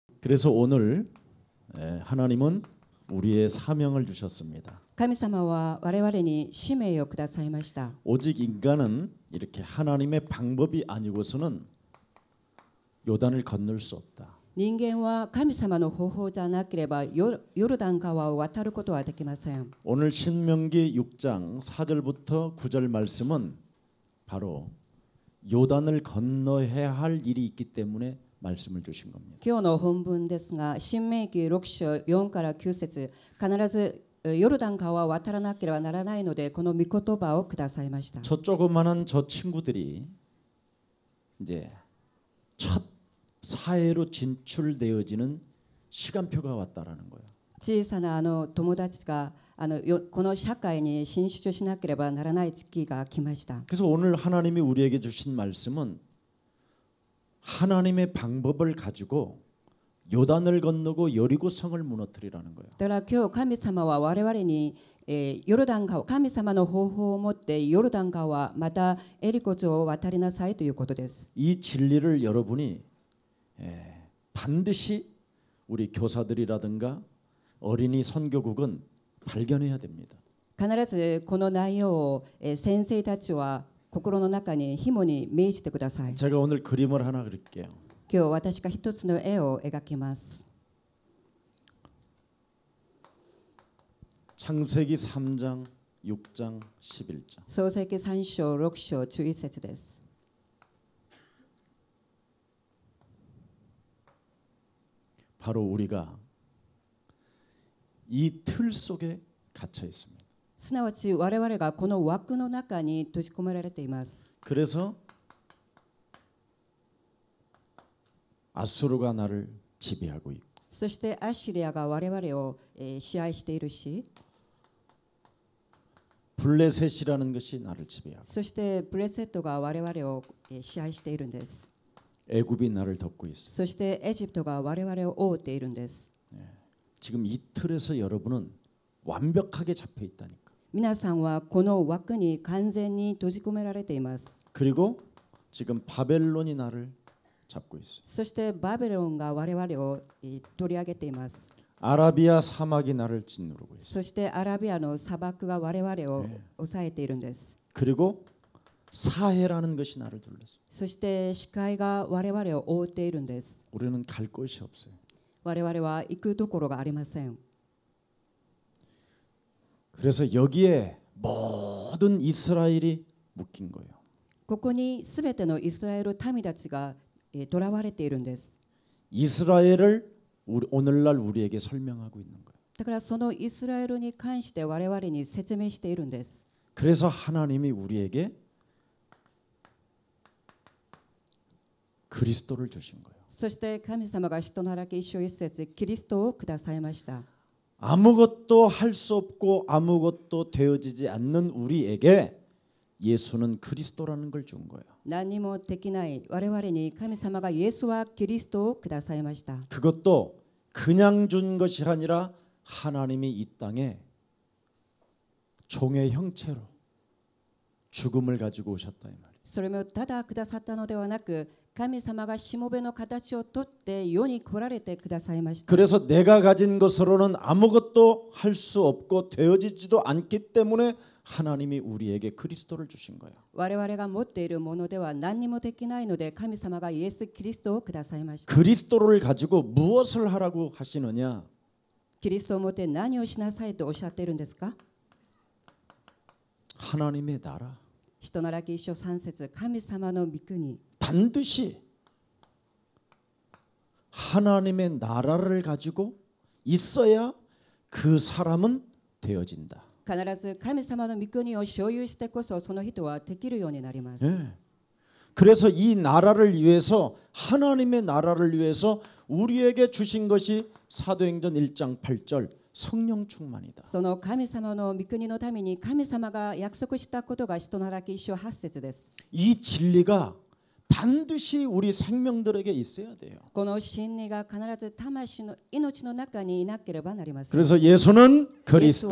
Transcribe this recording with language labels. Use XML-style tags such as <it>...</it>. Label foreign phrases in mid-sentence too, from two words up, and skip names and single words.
<ko>그래서 오늘 하나님은 우리의 사명을 주셨습니다.</ko> <ja>神様は我々に使命をくださいました。</ja> <ko>오직 인간은 이렇게 하나님의 방법이 아니고서는 요단을 건널 수 없다.</ko> <ja>人間は神様の方法じゃなければヨルダン川を渡ることはできません。</ja> <ko>오늘 신명기 6장 4절부터 9절 말씀은 바로 요단을 건너야 할 일이 있기 때문에 말씀을 주신 겁니다.</ko> <ja>今日の本文ですが、新明記6章4から9節、必ずヨルダン川を渡らなければならないので、この御言葉をくださいました。</ja> <ko>저 조그마한 저 친구들이 이제 첫 사회로 진출되어지는 시간표가 왔다라는 거예요.</ko> <ja>小さな友達がこの社会に進出しなければならない時期が来ました。</ja> <ko>그래서 오늘 하나님이 우리에게 주신 말씀은 하나님의 방법을 가지고 요단을 건너고 여리고 성을 무너뜨리라는 거예요.</ko> <ja>だから今日神様は我々に、ヨルダン川、神様の方法を持ってヨルダン川またエリコ城を渡りなさいということです。</ja> <ko>이 진리를 여러분이 반드시 우리 교사들이라든가 어린이 선교국은 발견해야 됩니다.</ko> <ja>必ずこの内容を、先生たちは心の中に紐に銘じてください。</ja> <ko>제가 오늘 그림을 하나 그릴게요.</ko> <ja>今日私が一つの絵を描きます。</ja> <ko>창세기 3장, 6장, 11장.</ko> <ja>創世記3章6章11節です。</ja> <ko>바로 우리가 이 틀 속에 갇혀 있습니다.</ko> <ja>すなわち我々がこの枠の中に閉じ込められています。</ja> <ko>그래서 아수르가 나를 지배하고 있고</ko> <ja>そしてアッシリアが我々を、支配しているし、</ja> <ko>블레셋이라는 것이 나를 지배하고</ko> <ja>そしてブレセットが我々を、支配しているんです。</ja> <ko>애굽이 나를 덮고 있어.</ko> <ja>そしてエジプトが我々を覆っているんです。</ja> <ko>지금 이 틀에서 여러분은 완벽하게 잡혀 있다니까.</ko> <ja>皆さんはこの枠に完全に閉じ込められています。</ja> <ko>그리고 지금 바벨론이 나를 잡고 있어.</ko> <ja>そしてバビロンが我々を、取り上げています。</ja> <ko>아라비아 사막이 나를 짓누르고 있어.</ko> <ja>そしてアラビアの砂漠が我々を抑えているんです。</ja> <ko>그리고 사해라는 것이 나를 둘렀어.</ko> <ja>そして視界が我々を覆っているんです。</ja> <ko>우리는 갈 곳이 없어요.</ko> <ja>我々は行くところがありません。</ja> <ko>그래서 여기에 모든 이스라엘이 묶인 거예요.</ko> <ja>ここにすべてのイスラエル民たちが囚われているんです。</ja> <ko>이스라엘을 오늘날 우리에게 설명하고 있는 거예요.</ko> <ja>だからそのイスラエルに関して我々に説明しているんです。</ja> <ko>그래서 하나님이 우리에게 그리스도를 주신 거예요.</ko> <ja>そして神様が使徒の働き一章一節キリストをくださいました。</ja> <ko>아무것도 할 수 없고 아무것도 되어지지 않는 우리에게 예수는 그리스도라는 걸 준 거예요.</ko> <ja>何にもできない我々に神様がイエスはキリストをくださいました。</ja> <ko>그것도 그냥 준 것이 아니라 하나님이 이 땅에 종의 형체로 죽음을 가지고 오셨다 이 말이에요.</ko> <ja>それもただくださったのではなく、神様がしもべの形をとって世に来られてくださいました。</ja> <ko>그래서 내가 가진 것으로는 아무것도 할 수 없고 되어지지도 않기 때문에 하나님이 우리에게 그리스도를 주신 거예요.</ko> <ja>我々が持っているものでは何にもできないので、神様がイエス・キリストをくださいました。</ja> <ko>그리스도를 가지고 무엇을 하라고 하시느냐?</ko> <ja>キリストを持って何をしなさいとおっしゃっているんですか？</ja> <ko>하나님의 나라.</ko> <ja>使徒の働き一章3節、神様の御国。</ja> <ko>반드시 하나님의 나라를 가지고 있어야 그 사람은 되어진다.</ko> <ja>必ず神様の御国を所有してこそその人はできるようになります。</ja> <ko>예. 그래서 이 나라를 위해서 하나님의 나라를 위해서 우리에게 주신 것이 사도행전 1장 8절 성령 충만이다.</ko> <ja>その神様の御国のために神様が約束したことが使徒の働き一章8節です。</ja> <ko>이 진리가 반드시 우리 생명들에게 있어야 돼요.</ko> <ja>この真理が必ず魂の命の中にいなければなりません。</ja> <ko>그래서 예수는</ko> <ja>イエス</ja> <ko>그리스도,</ko>